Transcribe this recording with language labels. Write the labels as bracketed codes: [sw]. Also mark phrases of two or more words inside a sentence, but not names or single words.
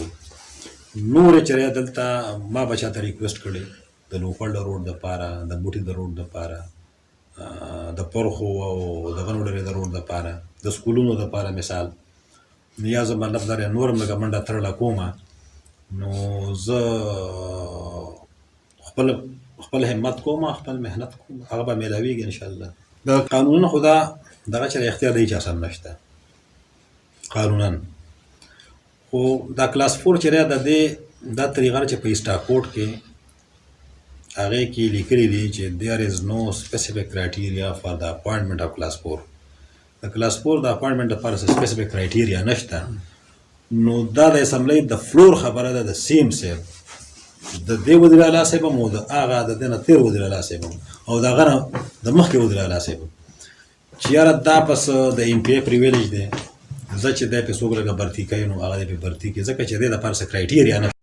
[ps] نورې چې دلته ما به چاته ریکویسټ کړی د لوپړ د روډ دپاره، د بوټي د روډ دپاره، د پرخو او د غنوډرې د روډ دپاره، د سکولونو دپاره مثال، یا زه مطلب دا نور هم لږه منډه ترړه کومه، نو زه خپل همت کوم، خپل محنت کوم، هغه به میلاویږي انشاءالله. د قانونونه خو دا دغه چې اختیار د هېچا سره نشته قانونا، خو دا کلاس 4 چې دی د دې دا طریقه چې په اسټاکوټ کې هغې کې لیکلي دي چې [en] there is no specific criteria for the appointment of class 4. [ps] د کلاس 4 د اپاینټمنټ لپاره [en] specific criteria [ps] نشته. نو دا د اسمبلی د فلور خبره ده، د سیم صاحب، د دې وزیر اعلی صاحب هم، او د هغه د دې نه تېر وزیر اعلی صاحب هم، او د هغه نه د مخکې وزیر اعلی صاحب هم، چې یاره دا پس د MPA پریویلیج دی، زه چې دی پې څوک لږه برتي کوي، نو هغه دی پې برتي کړي، ځکه چې دې دپاره څه کرایټیریا نشته.